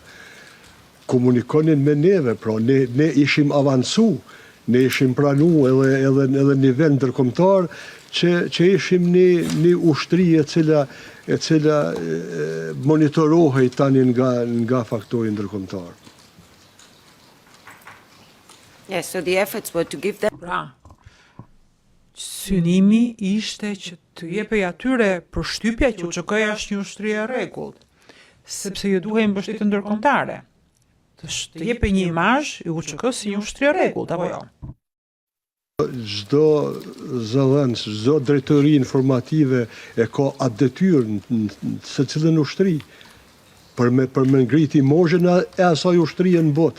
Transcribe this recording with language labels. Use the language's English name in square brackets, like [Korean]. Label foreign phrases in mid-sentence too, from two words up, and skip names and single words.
[Albanian] Komunikonin me neve, pra ne ishim avancu, ne ishim pranu edhe nivel ndërkombëtar që ishim një ushtri e cila monitorohej tani nga faktori ndërkombëtar. [English] yes, so the efforts were to give them [Albanian] Pra, synimi ishte që të jepej atyre përshtypja që UÇK-ja është një ushtri e rregullt, sepse ju duhej mbështetje ndërkombëtare. Të jepej një imazh i UÇK-s si një ushtri e rregullt, apo jo? Çdo zëdhënës, çdo drejtori informative e ka atë detyrë në secilën ushtri për me ngriti imazhin e asaj ushtrie në botë.